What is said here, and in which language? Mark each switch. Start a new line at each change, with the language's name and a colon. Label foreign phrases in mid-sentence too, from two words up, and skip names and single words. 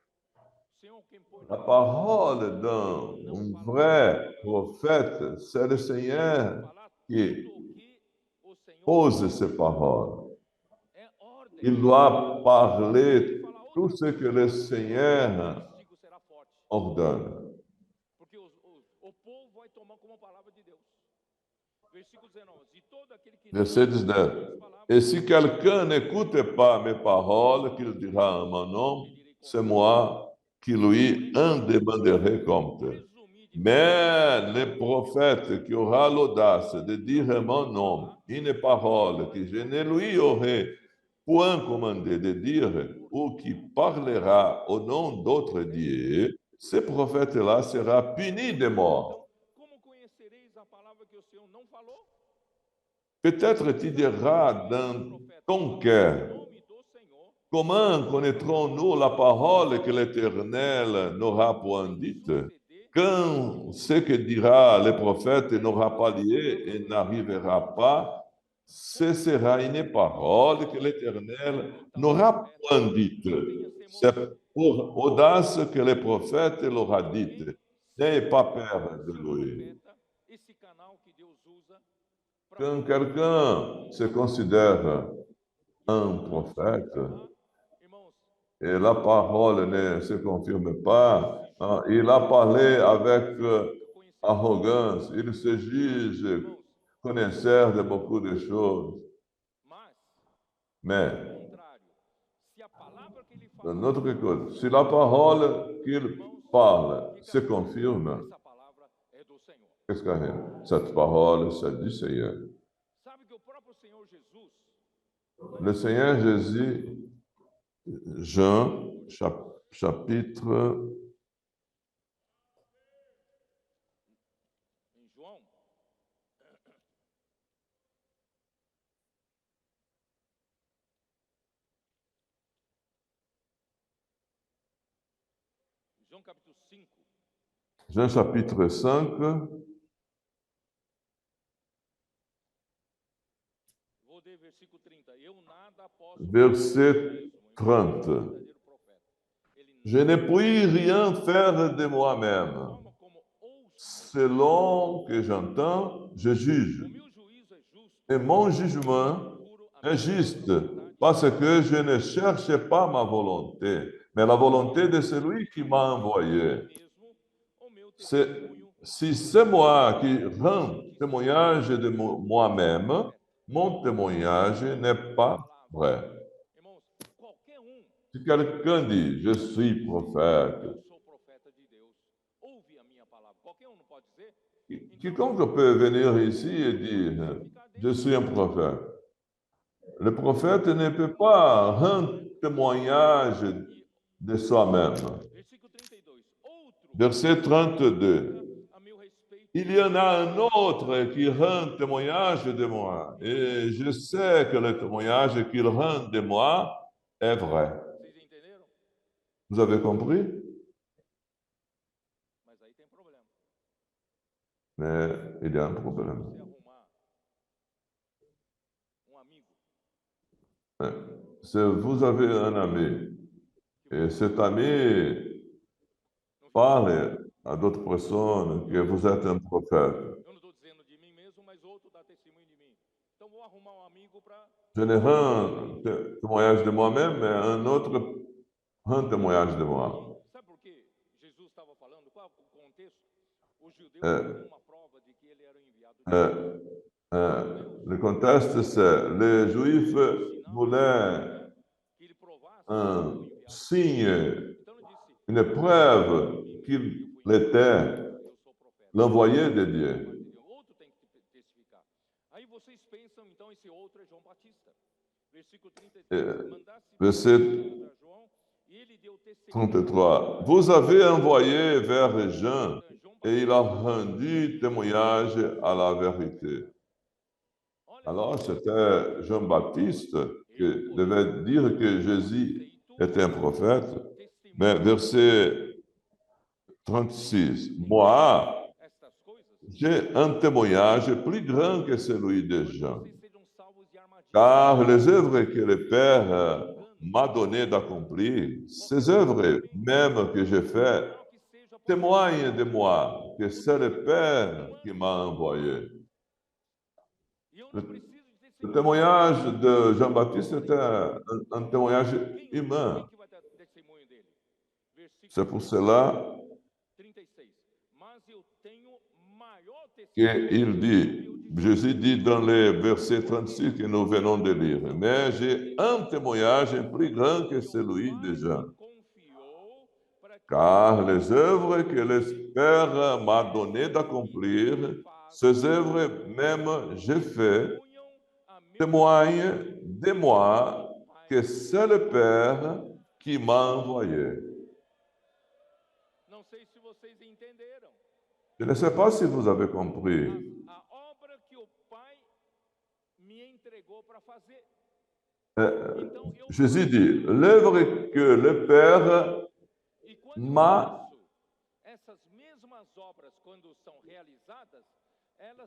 French: La parole d'un vrai prophète, c'est le Seigneur qui pose ces paroles. Il doit parler tout ce que le Seigneur ordonne.
Portuguese: Porque o povo vai tomar como palavra de Deus. Versículo 19. E todo aquele que
French: Verset 19. Et si quelqu'un n'écoute pas mes paroles, qu'il dira en mon nom, c'est moi qui lui en demanderai compte. Mais le prophète qui aura l'audace de dire en mon nom une parole que je ne lui aurai point commandé de dire, ou qui parlera au nom d'autres dieux, ce prophète-là sera puni de mort.
Portuguese: Como conhecereis a palavra que o Senhor não falou?
French: Peut-être tu diras dans ton cœur, comment connaîtrons-nous la parole que l'Éternel n'aura point dite? Quand ce que dira le prophète n'aura pas lieu et n'arrivera pas, ce sera une parole que l'Éternel n'aura point dite. C'est pour audace que le prophète l'aura dite. N'ayez pas peur de lui.
Portuguese: Esse canal que Deus usa
French: Quand quelqu'un se considère un prophète
Portuguese: irmãos,
French: et la parole ne se confirme pas, il a parlé avec arrogance, il se juge connaisseur de beaucoup de choses. Mais,
Portuguese: contrário, se a palavra que ele de fala,
French: notre côté, si la parole qu'il parle se confirme,
Portuguese: essa palavra é do Senhor.
French: qu'est-ce qu'il arrive? Cette parole, c'est du Seigneur.
Portuguese: Sabe que o próprio Senhor Jesus,
French: Le Seigneur Jésus, Jean, chapitre
Portuguese: em João, João capítulo 5,
French: Jean chapitre 5,
Portuguese: vou ler versículo 30. Eu nada posso
French: verset 30.
Portuguese: verdadeiro profeta. Ele
French: Je ne puis rien faire de moi-même.
Portuguese: forma como ouço,
French: Selon que j'entends, je juge.
Portuguese: o meu juízo é justo,
French: Et mon jugement
Portuguese: puro,
French: est juste. parce que je ne cherche pas ma volonté, mais la volonté de celui qui m'a envoyé.
Portuguese: mesmo o meu
French: C'est-
Portuguese: testemunho
French: Si c'est moi qui rends témoignage de moi-même, mon témoignage n'est pas vrai.
Portuguese: Irmãos, qualquer
French: Si quelqu'un dit, je suis prophète,
Portuguese: eu sou profeta de Deus, ouve a minha palavra. Qualquer não pode dizer?
French: quiconque peut venir ici et dire, je suis un prophète. Le prophète ne peut pas rendre témoignage de soi-même.
Portuguese: Versículo 32. Outro
French: Verset 32.
Portuguese: a meu respeito.
French: Il y en a un autre qui rend témoignage de moi. Et je sais que le témoignage qu'il rend de moi est vrai.
Portuguese: Vocês entenderam?
French: Vous avez compris?
Portuguese: Mas aí tem problema.
French: Mais il y a un problème.
Portuguese: Você arrumar amigo
French: Si vous avez un ami, et cet ami parle à d'autres personnes que vous êtes un prophète,
Portuguese: eu não estou dizendo de mim mesmo, mas outro dá testemunho de mim. Então vou arrumar amigo para.
French: je ne rends témoignage de moi-même, mais un autre rend témoignage de moi.
Portuguese: Sabe por que Jesus estava falando? Qual o contexto? Os judeus É. tinham uma prova de que ele era o enviado de Deus.
French: Le contexte, c'est les Juifs voulaient
Portuguese: Que ele provasse que ele era
French: un
Portuguese: o enviado.
French: signe,
Portuguese: Então ele disse:
French: une preuve qu'il était
Portuguese: eu sou profeta.
French: l'envoyé de Dieu.
Portuguese: Outro tem que testificar. Aí vocês pensam, então, esse outro é João Batista. Versículo 33. Mandasse
French: Verset
Portuguese: a João e ele deu testemunho.
French: 33. Vous avez envoyé vers Jean et il a rendu témoignage à la vérité. Alors, c'était Jean-Baptiste qui devait dire que Jésus était un prophète. Mais verset 36. Moi,
Portuguese: Estas coisas,
French: j'ai un témoignage plus grand que celui de Jean,
Portuguese: vocês sejam salvos de armadilha.
French: car les œuvres que le Père m'a donné d'accomplir, ces œuvres même que j'ai faites,
Portuguese: Que seja
French: témoignent de moi que c'est le Père qui m'a envoyé.
Portuguese: E eu não preciso de
French: Le
Portuguese: testemunho.
French: témoignage de Jean-Baptiste était un témoignage humain.
Portuguese: Quem que vai dar testemunho dele?
French: C'est
Portuguese: Versículo
French: pour cela
Portuguese: 36. Mas eu tenho maior
French: qu'il
Portuguese: testemunho.
French: dit, Jésus dit dans le verset 36 que nous venons de lire, mais j'ai un témoignage plus grand que celui de Jean,
Portuguese: Confiou para que
French: car les œuvres que le Père m'a donné d'accomplir, ces œuvres même j'ai fait,
Portuguese: ponham a meu
French: témoignent de moi que c'est le Père qui m'a envoyé.
Portuguese: Não sei se vocês entenderam.
French: Je ne sais pas si vous avez compris.
Portuguese: A obra que o Pai me entregou para fazer. Então eu
French: Jésus dit, l'œuvre que le Père
Portuguese: E quando
French: m'a
Portuguese: eu faço essas mesmas obras, quando são realizadas, elas